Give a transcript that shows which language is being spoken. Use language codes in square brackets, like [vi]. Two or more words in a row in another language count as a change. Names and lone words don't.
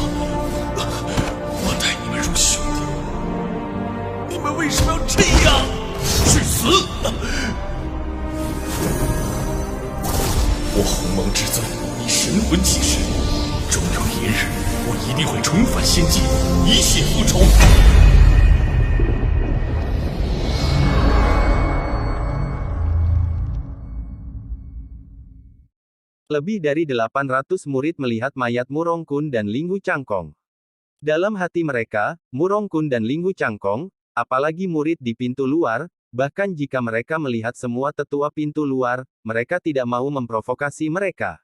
[zh] 我待你们如兄弟，你们为什么要这样？去死！我鸿蒙至尊以神魂起誓，终有一日，我一定会重返仙界，以血复仇。 [id] Lebih dari 800 murid melihat mayat Murongkun dan Linghu Cangkong. Dalam hati mereka, Murongkun dan Linghu Cangkong, apalagi murid di pintu luar, bahkan jika mereka melihat semua tetua pintu luar, mereka tidak mau memprovokasi mereka.